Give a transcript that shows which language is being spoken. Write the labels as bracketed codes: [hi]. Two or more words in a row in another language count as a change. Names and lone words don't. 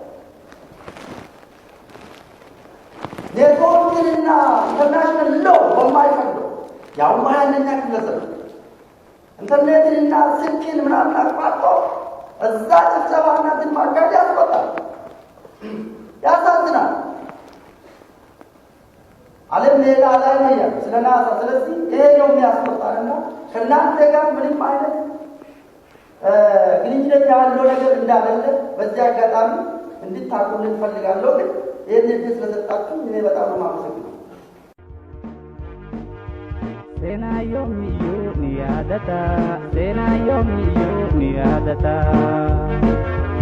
[am] ኔትወርክንና [en] international law [am] በማይፈቅደው ያው ማያነኛ ግለሰብ ኢንተርኔትንና ስልክን ምናምን አቋርጦ እዛ ጭብጨባና እንትን ማካሄድ ያስቆጣል፣ ያሳዝናል። ዓለም ሌላ ላይ ነው ያለው ስለ ናሳ። ስለዚህ ይሄ ነው የሚያስቆጣልና ከእናንተ ጋር ምንም አይነት ግንኙነት ያለው ነገር እንዳለ በዚህ አጋጣሚ እንድታቁልን እፈልጋለሁ። ግን ይህን እድል ስለሰጣችሁ እኔ በጣም ነው የማመሰግነው። Sena yomiyo ni adata, sena yomiyo ni adata.